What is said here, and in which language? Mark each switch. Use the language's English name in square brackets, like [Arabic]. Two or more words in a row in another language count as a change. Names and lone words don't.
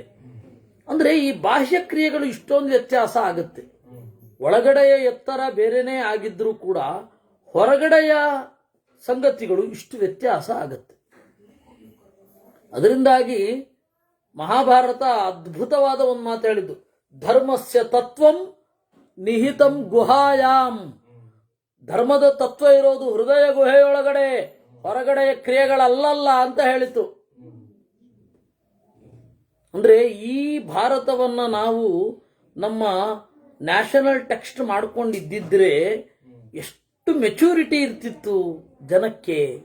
[Kannada] ಅಂದ್ರೆ ಈ ಬಾಹ್ಯ ಕ್ರಿಯೆಗಳು ಇಷ್ಟೊಂದು ವ್ಯತ್ಯಾಸ ಆಗುತ್ತೆ. ಒಳಗಡೆಯ ಎತ್ತರ ಬೇರೆನೇ ಆಗಿದ್ರೂ ಕೂಡ ಹೊರಗಡೆಯ ಸಂಗತಿಗಳು ಇಷ್ಟು ವ್ಯತ್ಯಾಸ ಆಗುತ್ತೆ. ಅದರಿಂದಾಗಿ ಮಹಾಭಾರತ ಅದ್ಭುತವಾದ ಒಂದು ಮಾತು ಹೇಳಿದ್ದು, [Sanskrit] ಧರ್ಮಸ್ಯ ತತ್ವಂ ನಿಹಿತಂ ಗುಹಾಯಾಮ್. [Kannada] ಧರ್ಮದ ತತ್ವ ಇರೋದು ಹೃದಯ ಗುಹೆಯೊಳಗಡೆ, ಹೊರಗಡೆಯ ಕ್ರಿಯೆಗಳಲ್ಲಲ್ಲ ಅಂತ ಹೇಳಿತು. ಅಂದ್ರೆ ಈ ಭಾರತವನ್ನ ನಾವು ನಮ್ಮ [English] national text [Kannada] ಮಾಡ್ಕೊಂಡಿದ್ದಿದ್ರೆ ಎಷ್ಟು ಮೆಚೂರಿಟಿ ಇರ್ತಿತ್ತು ಜನಕ್ಕೆ.